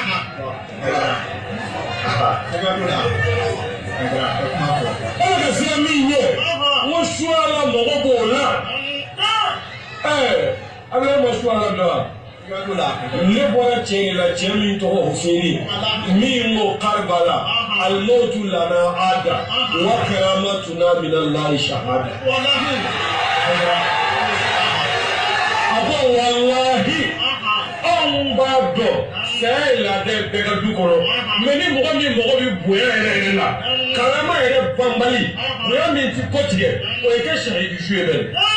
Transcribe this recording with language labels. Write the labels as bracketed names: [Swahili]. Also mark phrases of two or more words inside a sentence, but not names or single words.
[Bambara] bɛ ka siran min ye n ko suala mɔgɔw b'o la ala ma suala dɔn ne bɔra cɛ de la cɛ min tɔgɔ Huseni min ko Karbala [Arabic] الموت لنا عادة وكرامتنا من الله الشهادة [Bambara] abo wallahi an b'a dɔn saya ye laadɛ bɛɛ ka du kɔnɔ mais ni mɔgɔ min mɔgɔ bɛ bonya yɛrɛ la karama yɛrɛ banbali bonya min ti kɔ tigɛ o ye kɛ shahidi su ye dɛ